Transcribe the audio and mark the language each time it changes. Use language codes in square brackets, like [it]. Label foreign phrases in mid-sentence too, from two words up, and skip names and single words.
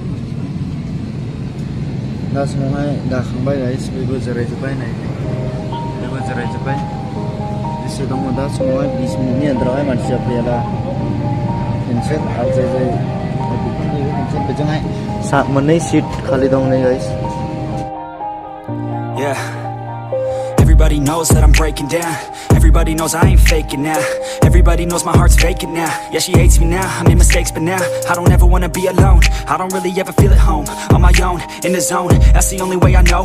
[brx] दा समावहाय गाखांबाय गाइस बेबो जिरायजोब्बाय नै बेबो जिरायजोब्बाय एसे दङ दा समावहाय 20 मिनिटनि आन्दारावहाय मानसिया फैयाला केन्सेल आरो जाय बेजोंहाय मोननै सीट खालि दं नै गाइस [en] Yeah, everybody knows that I'm breaking down. Everybody knows I ain't faking now. Everybody knows my heart's faking now. Yeah, she hates me now, I made mistakes but now I don't ever wanna be alone. I don't really ever feel at home. On my own, in the zone, that's the only way I know.